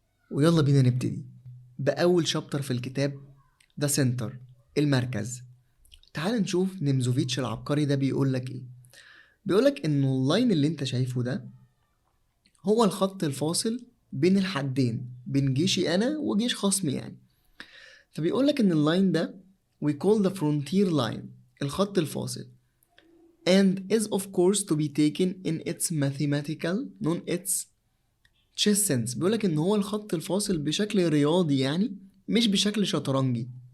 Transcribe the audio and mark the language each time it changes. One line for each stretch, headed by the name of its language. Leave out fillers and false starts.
Arabic: ويلا بينا نبتدي بأول شابتر في الكتاب، ده سنتر، المركز. تعال نشوف نيمزوفيتش العبقري ده بيقولك ايه. بيقولك انه اللاين اللي انت شايفه ده هو الخط الفاصل بين الحدين، بين جيشي انا وجيش خصمي يعني. فبيقولك ان اللاين ده
English: we call the frontier line،
Arabic: الخط الفاصل،
English: and is of course to be taken in its mathematical non its chess sense.
Arabic: بيقولك ان هو الخط الفاصل بشكل رياضي، يعني مش بشكل شطرنجي.